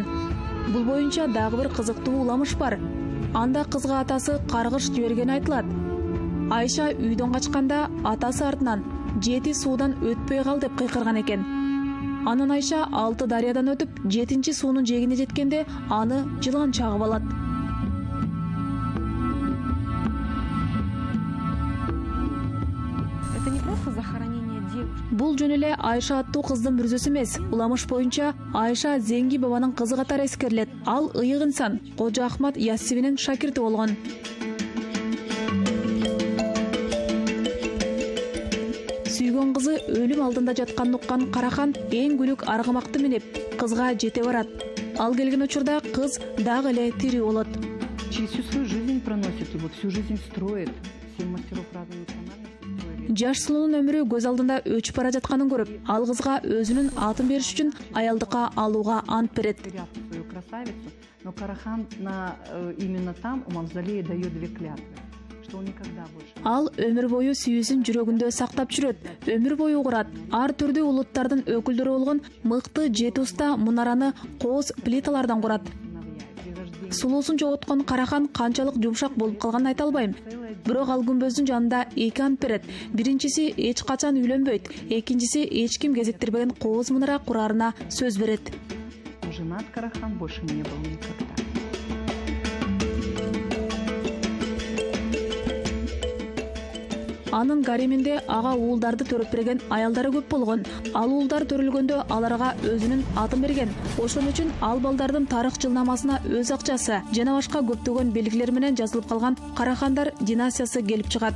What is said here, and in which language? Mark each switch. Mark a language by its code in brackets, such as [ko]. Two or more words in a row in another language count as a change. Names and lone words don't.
[ky] Бул боюнча дагы бир кызыктуу уламыш бар. Анда кызга атасы каргыш жибергени айтылат. Айша үйдөн качканда атасы артынан «Жети суудан өтпөй кал» деп кыйкырган экен. Анан Айша 6 дарыядан өтүп, 7 суунун жээгине жеткенде аны жылан чагып алат. [ru] Это не просто захоронение девушки. [ky] Бул жөн эле Айша аттуу кыздын мүрзөсү эмес. Уламыш боюнча Айша Зеңги бабанын кызы катары эскерилет. Ал ыйык инсан, Кожо Ахмат Яссивинин шакирти болгон. Сүйгөн кызы өлүм алдында жатканын уккан Карахан эң күлүк аргымакты минип, кызга жете барат. Ал келген учурда кыз дагы эле тирүү болот. [ru] Через всю свою жизнь проносит его, всю жизнь строит. 7 мастеров разной национальности строили. [ky] Жаш сулуунун өмүрү көз алдында өчүп бара жатканын көрүп, ал кызга өзүнүн атын бериш үчүн аялдыкка алууга ант берет. [ru] Свою красавицу, но Карахан именно там, у мавзолея, дает 2 клятвы. Что он никогда больше... [ky] Ал өмүр бою сүйүүсүн жүрөгүндө сактап жүрөт, өмүр бою курат. Ар түрдүү улуттардын өкүлдөрү болгон мыкты 7 уста мунараны кооз плиталардан курат. Сулуусун жоготкон Карахан канчалык жумшак болуп калганын айта албайм. Бирок ал күмбөздүн жанында 2 ант берет. Биринчиси эч качан үйлөнбөйт, экинчиси эч ким кезиктирбеген кооз мунара курарына сөз берет. [ru] Женат Карахан больше не был никогда. [ky] Анын гареминде ага уулдарды төрөп берген аялдары көп болгон. Ал уулдар төрөлгөндө аларга өзүнүн атын берген. Ошон үчүн ал балдардын тарых жылнамасына өз акчасы жана башка көптөгөн белгилер менен жазылып калган Карахандар династиясы келип чыгат.